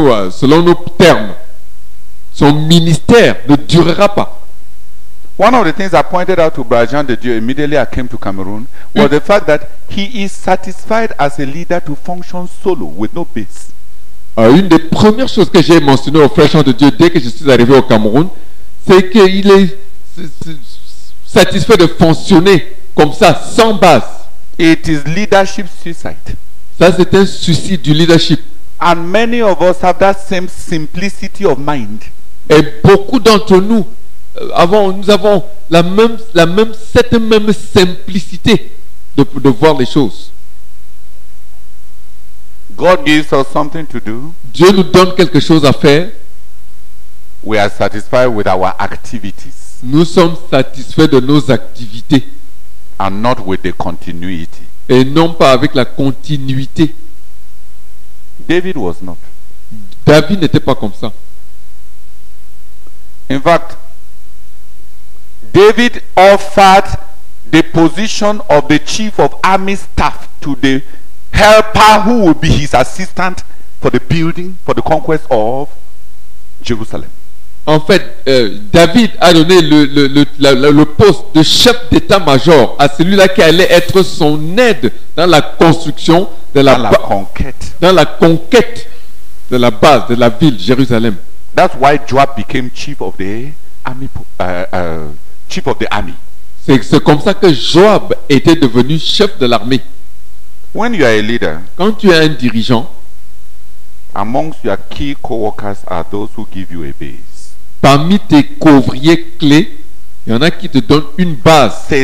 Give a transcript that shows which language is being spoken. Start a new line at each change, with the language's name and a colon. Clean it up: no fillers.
French: Selon nos termes, son ministère ne durera pas.
English: One of the things I pointed out to Brajan de Dieu immediately I came to Cameroon was the fact that he is satisfied as a leader to function solo with no base.
French: Une des premières choses que j'ai mentionnées au frère Jean de Dieu dès que je suis arrivé au Cameroun, c'est qu'il est satisfait de fonctionner comme ça, sans base.
English: It is leadership suicide.
French: Ça, c'est un souci du leadership.
English: And many of us have that same simplicity of mind.
French: Et beaucoup d'entre nous, nous avons cette même simplicité de voir les choses.
English: God gives us something to do.
French: Dieu nous donne quelque chose à faire.
English: We are satisfied with our activities
French: Nous sommes satisfaits de nos activités
English: and not with the continuity.
French: et non pas avec la continuité.
English: David was not.
French: David n'était pas comme ça.
English: In fact, David offered the position of the chief of army staff to the helper who will be his assistant for the building, for the conquest of Jerusalem.
French: En fait, David a donné le poste de chef d'état-major à celui-là qui allait être son aide dans la construction de Dans la conquête. dans la conquête de la base de la ville Jérusalem.
English: That's why Joab became chief of the army. Chief of the army.
French: C'est comme ça que Joab était devenu chef de l'armée.
English: When you are a leader,
French: Quand tu es un dirigeant,
English: amongst your key co-workers are those who give you a base.
French: parmi tes couvriers clés, il y en a qui te donnent une base.